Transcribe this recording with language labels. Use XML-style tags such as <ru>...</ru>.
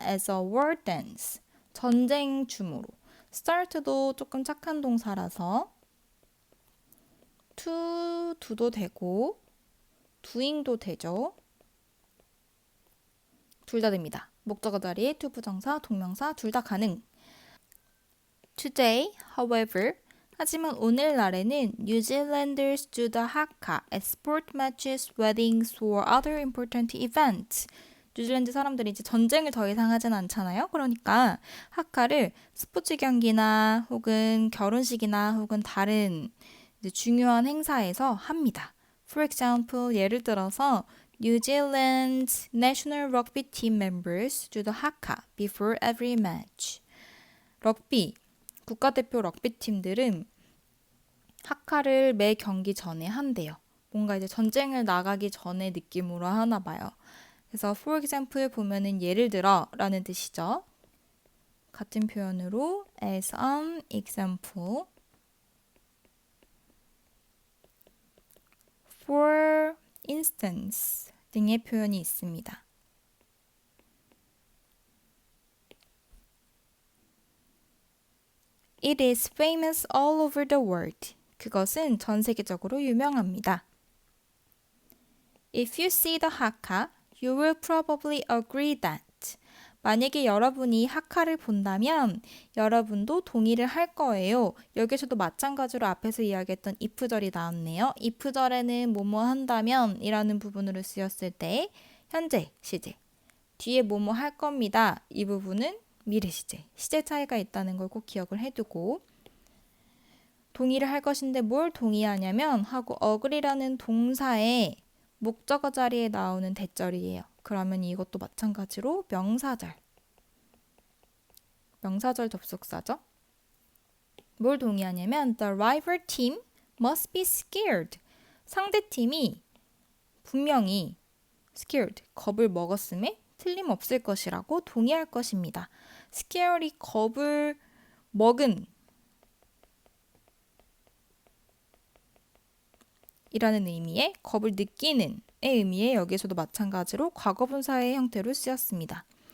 <en>as a war dance.</en> <ko>전쟁 춤으로. start도 조금 착한 동사라서 to do도 되고 doing도 되죠. 둘 다 됩니다. 목적어 자리에 to 부정사, 동명사 둘 다 가능.</ko> <en>Today, however,</en> <ko>하지만 오늘날에는</ko> <en>New Zealanders do the haka at sport matches, weddings, or other important events.</en> <ko>뉴질랜드 사람들이 이제 전쟁을 더 이상 하진 않잖아요. 그러니까 하카를 스포츠 경기나 혹은 결혼식이나 혹은 다른 이제 중요한 행사에서 합니다.</ko> <en>For example,</en> <ko>예를 들어서</ko> <en>New Zealand's national rugby team members do the haka before every match.</en> <ko>럭비 국가대표 럭비팀들은 하카를 매 경기 전에 한대요. 뭔가 이제 전쟁을 나가기 전에 느낌으로 하나 봐요. 그래서 for example 보면은 예를 들어 라는 뜻이죠. 같은 표현으로 as an example, for instance 등의 표현이 있습니다.</ko> <en>It is famous all over the world.</en> <ko>그것은 전 세계적으로 유명합니다.</ko> <en>If you see the haka, you will probably agree that.</en> <ko>만약에 여러분이 하카를 본다면 여러분도 동의를 할 거예요. 여기서도 마찬가지로 앞에서 이야기했던 if절이 나왔네요. if절에는 뭐뭐 한다면 이라는 부분으로 쓰였을 때 현재 시제, 뒤에 뭐뭐 할 겁니다. 이 부분은 미래 시제, 시제 차이가 있다는 걸 꼭 기억을 해두고 동의를 할 것인데 뭘 동의하냐면 하고 agree라는 동사의 목적어 자리에 나오는 대절이에요. 그러면 이것도 마찬가지로 명사절 접속사죠. 뭘 동의하냐면</ko> <en>the rival team must be scared.</en> <ko>상대팀이 분명히 scared, 겁을 먹었음에 틀림없을 것이라고 동의할 것입니다. scared이 겁을 먹은 이라는 의미의 겁을 느끼는 의 의미에 여기서도 마찬가지로 과거분사의 형태로 쓰였습니다.</ko>